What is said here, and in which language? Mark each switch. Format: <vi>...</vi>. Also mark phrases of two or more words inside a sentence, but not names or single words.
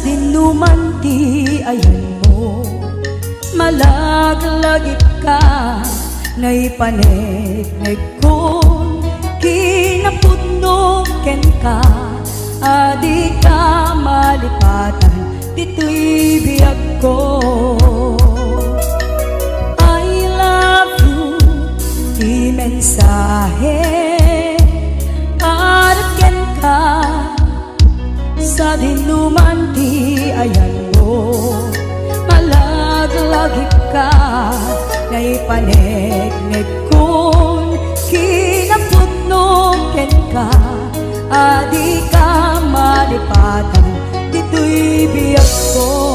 <ilo>dinuman ti ayan mo, malaglagip ka ngay panegnek kon kinapudno ken ka, adi ka malipatan dito'y biyag ko.</ilo> <en>I love you,</en> <ilo>di mensahe para ken ka sa dinuman ti ayan mo, malaglagip ka, naipanegnek kun kinaputnog ken ka, adi ka malipatan, dito'y biyak ko.</ilo>